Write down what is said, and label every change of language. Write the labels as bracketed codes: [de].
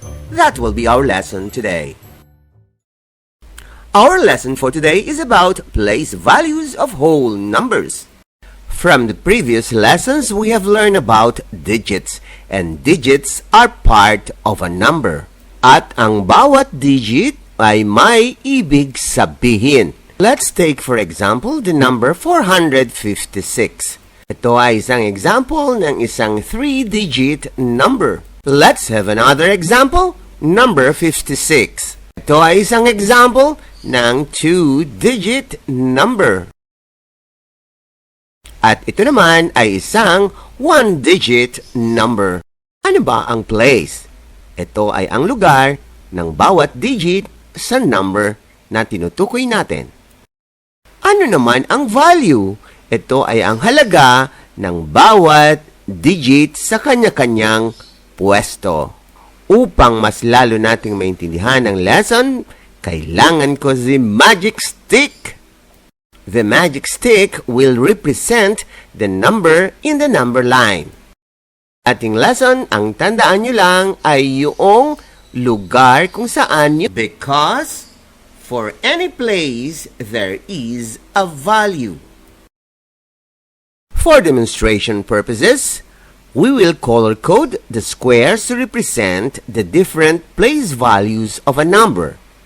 [en] That will be our lesson today. Our lesson for today is about place values of whole numbers. From the previous lessons, we have learned about digits, and digits are part of a number. [tl] At ang bawat digit ay may ibig sabihin. [en] Let's take for example the number 456. [tl] Ito ay isang example ng isang 3-digit number. [en] Let's have another example, number 56. [tl] Ito ay isang example ng 2-digit number. At ito naman ay isang 1-digit number. Ano ba ang place? Ito ay ang lugar ng bawat digit sa number na tinutukoy natin. Ano naman ang value? Ito ay ang halaga ng bawat digit sa kanya-kanyang pwesto. Upang mas lalo nating maintindihan ang lesson, kailangan ko si magic stick. [en] The magic stick will represent the number in the number line. [tl] Ating lesson, ang tandaan nyo lang ay yung lugar kung saan nyo. [en] Because for any place, there is a value. For demonstration purposes, we will color code the squares to represent the different place values of a number.